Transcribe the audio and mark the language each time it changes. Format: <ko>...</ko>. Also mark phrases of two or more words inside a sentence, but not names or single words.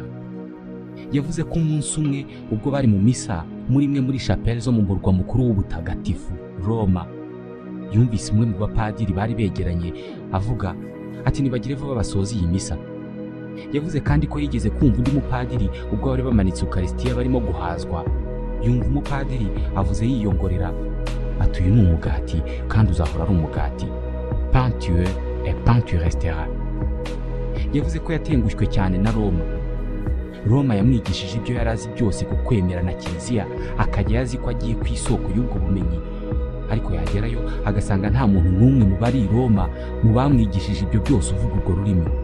<rw>Yavuze ko umunsi umwe ubwo bari mu misa muri imwe muri chapelle zo mu murwa mukuru w'ubutagatifu Roma, yumvise umwe mu bapadiri bari begeranye avuga ati nibagire vuba basoza iyi misa. Yavuze kandi ko yigeze kumva undi mupadiri ubwo bari bamanitse Eucharistia barimo guhazwa. Yumva umupadiri avuze yiyongorera ati uyu ni umugati kandi uzahora ari umugati.</rw> <fr>Pain tu es et pain tu resteras.</fr> <rw>Yavuze ko yatengushywe cyane na Roma. Roma yamwigishije ibyo yari azi byose ku kwemera na Kiliziya, akajya yazi ko agiye ku isoko y'ubwo bumenyi, ariko yagerayo agasanga nta muntu n'umwe mu bari i Roma mu bamwigishije ibyo byose uvuga urwo rurimi.</rw>